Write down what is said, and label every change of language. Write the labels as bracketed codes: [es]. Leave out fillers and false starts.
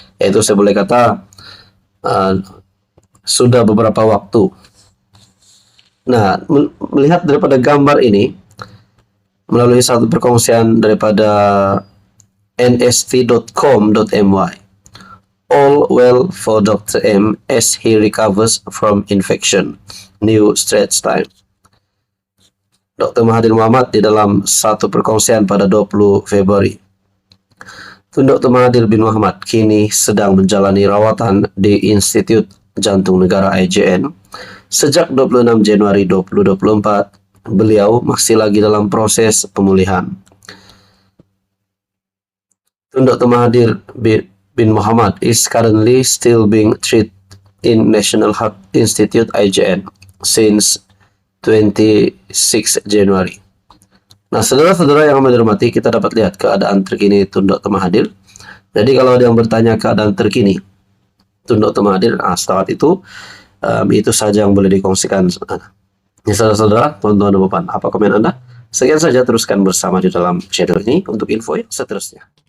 [ms] Yaitu saya boleh kata sudah beberapa waktu. Nah, melihat daripada gambar ini melalui satu perkongsian daripada nst.com.my. [en] All well for Dr. M as he recovers from infection. New Straits Times. Dr. [ms] Mahathir Mohamad di dalam satu perkongsian pada 20 Februari. Tun Dr. Mahathir bin Mohamad kini sedang menjalani rawatan di Institut Jantung Negara IJN. Sejak 26 Januari 2024, beliau masih lagi dalam proses pemulihan. Tun Dr. [en] Mahathir bin Mohamad is currently still being treated in National Heart Institute IJN since 26 Januari. [ms] Nah, saudara-saudara yang kami hormati, kita dapat lihat keadaan terkini Tun Dr. Mahathir. Jadi kalau ada yang bertanya keadaan terkini Tun Dr. Mahathir, setakat itu saja yang boleh dikongsikan. Saudara-saudara, tuan-tuan dan puan, apa komen Anda? Sekian saja, teruskan bersama di dalam channel ini untuk info yang seterusnya.